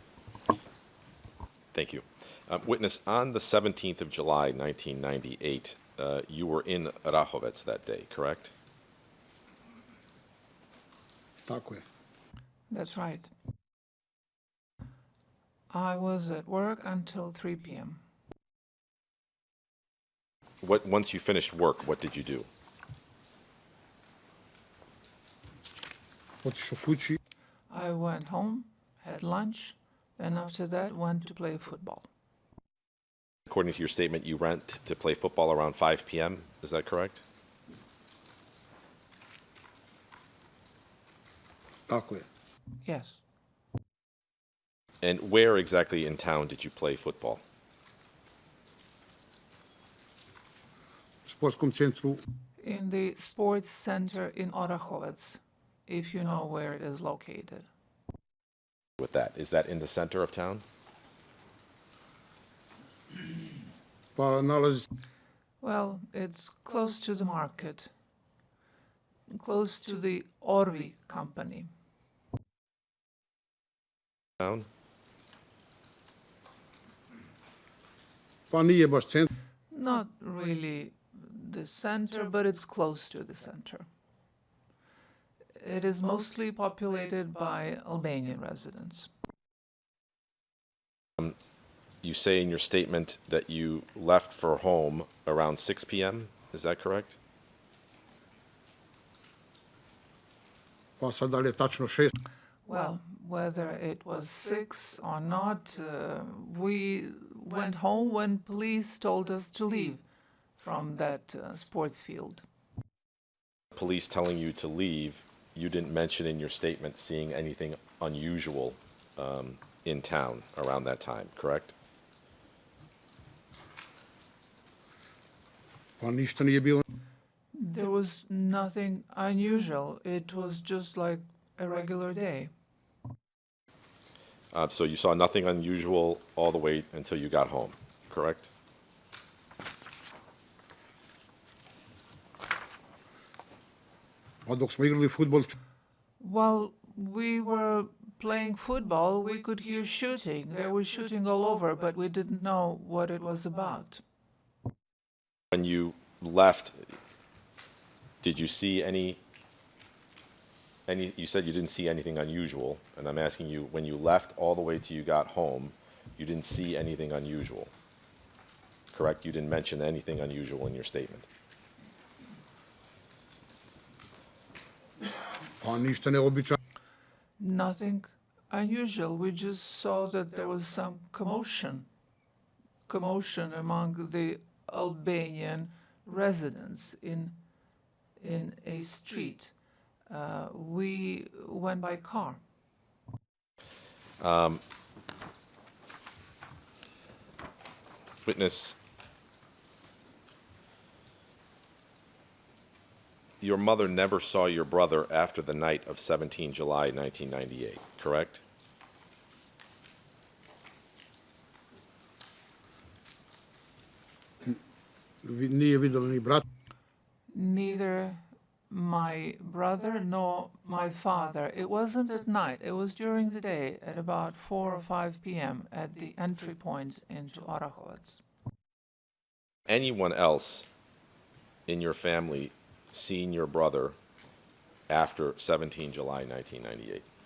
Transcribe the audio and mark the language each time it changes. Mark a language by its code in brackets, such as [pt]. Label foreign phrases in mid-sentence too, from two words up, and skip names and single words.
[en] Thank you. Witness, on the 17th of July, 1998, you were in Rahovec that day, correct? [sr] Tako je. [en] That's right. I was at work until 3 p.m. Once you finished work, what did you do? [sr] Otišao kući, [en] I went home, had lunch, and after that went to play football. According to your statement, you went to play football around 5 p.m. Is that correct? [sr] tako je. [en] Yes. And where exactly in town did you play football? [sr] U sportskom centru [en] In the sports center in Orahovec, if you know where it is located. With that, is that in the center of town? [sr] pa nalazi [en] Well, it's close to the market, close to the Orvi company. Town? [sr] pa nije baš centar, [en] Not really the center, but it's close to the center. It is mostly populated by Albanian residents. You say in your statement that you left for home around 6 p.m. Is that correct? [sr] pa sad da li je tačno 6, [en] Well, whether it was 6 or not. We went home when police told us to leave from that sports field. Police telling you to leave, you didn't mention in your statement seeing anything unusual in town around that time, correct? [sr] Pa ništa nije bilo. [en] There was nothing unusual. It was just like a regular day. So you saw nothing unusual all the way until you got home, correct? [sr] A dok smo igrali fudbal, [en] While we were playing football, we could hear shooting. There was shooting all over, but we didn't know what it was about. When you left, did you see any, you said you didn't see anything unusual, and I'm asking you, when you left all the way till you got home, you didn't see anything unusual, correct? You didn't mention anything unusual in your statement. [sr] pa ništa neobičajno. [en] Nothing unusual. We just saw that there was some commotion among the Albanian residents in a street. We went by car. Witness, your mother never saw your brother after the night of 17 July 1998, correct? [sr] Nije videla ni brat. [en] Neither my brother nor my father. It wasn't at night. It was during the day at about 4 or 5 p.m. at the entry point into Orahovac. Anyone else in your family seen your brother after 17 July 1998?